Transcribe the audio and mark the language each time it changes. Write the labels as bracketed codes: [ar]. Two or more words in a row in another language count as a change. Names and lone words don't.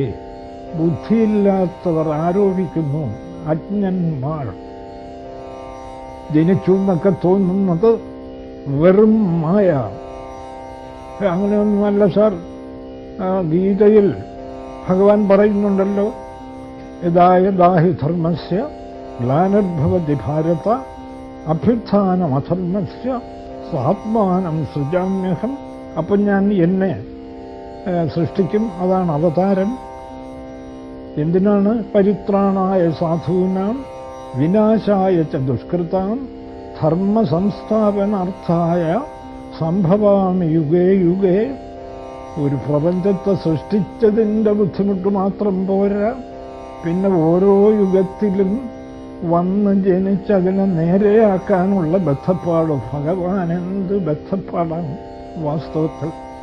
[ml] ബുദ്ധിയില്ലാത്തവർ ആരോപിക്കുന്നു, അജ്ഞന്മാർ. ജനിച്ചു എന്നൊക്കെ തോന്നുന്നത് വെറും മായ. അങ്ങനെയൊന്നുമല്ല സാർ. ഗീതയിൽ ഭഗവാൻ പറയുന്നുണ്ടല്ലോ, [sa] യഥാ ഹി ധർമ്മസ്യ ഗ്ലാനിർഭവതി ഭാരത അഭ്യുത്ഥാനമധർമ്മസ്യ സ്വാത്മാനം സൃജാമ്യഹം. [ml] അപ്പം ഞാൻ എന്നെ സൃഷ്ടിക്കും, അതാണ് അവതാരം. എന്തിനാണ്? [sa] പരിത്രാണായ സാധൂനാം വിനാശായ ച ദുഷ്കൃതാം ധർമ്മ സംസ്ഥാപനാർത്ഥായ സംഭവാമി യുഗേ യുഗേ. [ml] ഒരു പ്രപഞ്ചത്തെ സൃഷ്ടിച്ചതിൻ്റെ ബുദ്ധിമുട്ട് മാത്രം പോരാ, പിന്നെ ഓരോ യുഗത്തിലും വന്ന് ജനിച്ച് അതിനെ നേരെയാക്കാനുള്ള ബദ്ധപ്പാട്. ഭഗവാൻ എന്ത് ബദ്ധപ്പാടാണ് വാസ്തവത്തിൽ.